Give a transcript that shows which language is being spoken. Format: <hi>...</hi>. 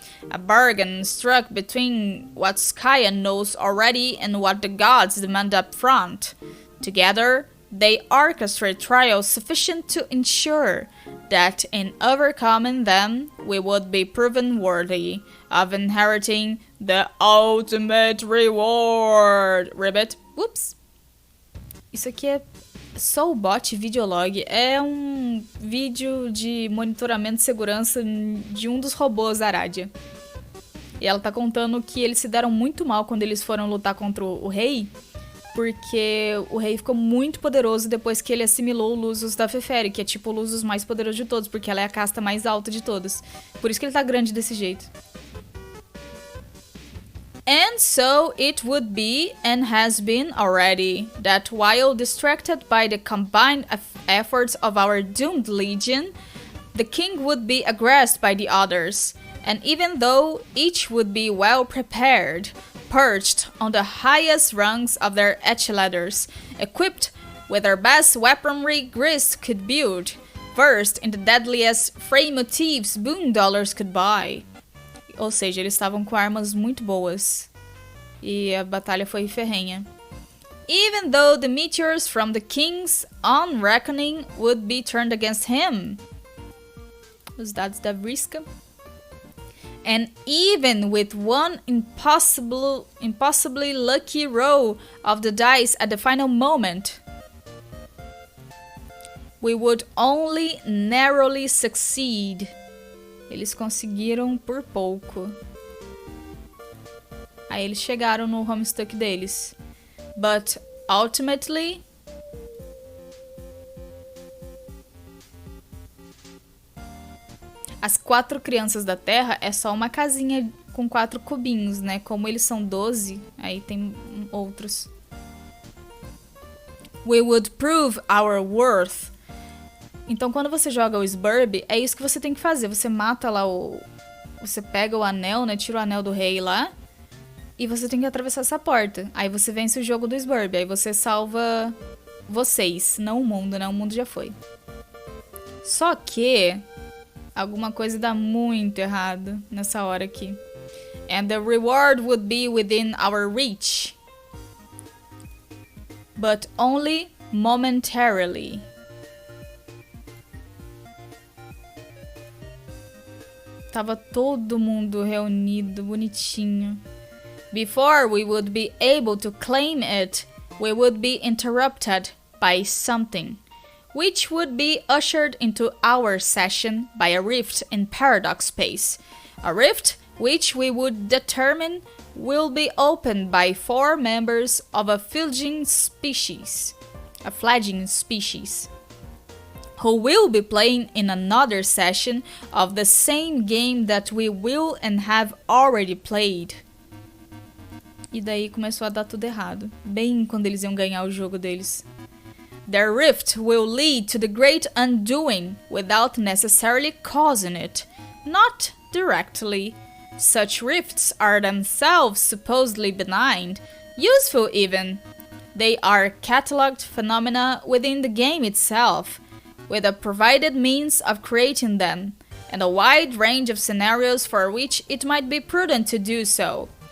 <en>A bargain struck between what Skya knows already and what the gods demand up front. Together, they orchestrate trials sufficient to ensure that in overcoming them, we would be proven worthy of inheriting the ultimate reward. Ribbit. Whoops.</en> <pt>Isso aqui é Soulbot Videolog. É um vídeo de monitoramento de segurança de um dos robôs Aradia. E ela tá contando que eles se deram muito mal quando eles foram lutar contra o rei, porque o rei ficou muito poderoso depois que ele assimilou o Lusus da Feferi, que é tipo o Lusus mais poderoso de todos, porque ela é a casta mais alta de todos. Por isso que ele tá grande desse jeito.</pt> <en>And so it would be, and has been already, that while distracted by the combined efforts of our doomed legion, the king would be aggressed by the others, and even though each would be well prepared, perched on the highest rungs of their ladders, equipped with their best weaponry Grist could build, versed in the deadliest fray motifs boon dollars could buy.</en> <pt>Ou seja, eles estavam com armas muito boas. E a batalha foi ferrenha.</pt> <en>Even though the meteors from the king's own reckoning would be turned against him.</en> <pt>Os dados da Vriska.</pt> <en>And even with one impossibly lucky roll of the dice at the final moment, we would only narrowly succeed.</en> <pt>Eles conseguiram por pouco. Aí eles chegaram no HOMESTUCK deles.</pt> <en>But ultimately,</en> <pt>as 4 crianças da Terra é só uma casinha com 4 cubinhos, né? Como eles são 12, aí tem outros.</pt> <en>We would prove our worth.</en> <pt>Então, quando você joga o Sburb, é isso que você tem que fazer. Você mata lá o... Você pega o anel, né? Tira o anel do rei lá. E você tem que atravessar essa porta. Aí você vence o jogo do Sburb. Aí você salva vocês, não o mundo, né? O mundo já foi. Só que alguma coisa dá muito errado nessa hora aqui.</pt> <en>And the reward would be within our reach. But only momentarily.</en> <pt>Tava todo mundo reunido, bonitinho.</pt> <en>Before we would be able to claim it, we would be interrupted by something, which would be ushered into our session by a rift in paradox space. A rift which we would determine will be opened by 4 members of a fledgling species. Who will be playing in another session of the same game that we will and have already played.</en> <pt>E daí começou a dar tudo errado, bem quando eles iam ganhar o jogo deles.</pt> <en>Their rift will lead to the great undoing without necessarily causing it, not directly. Such rifts are themselves supposedly benign, useful even. They are catalogued phenomena within the game itself, with a provided means of creating them, and a wide range of scenarios for which it might be prudent to do so.</en>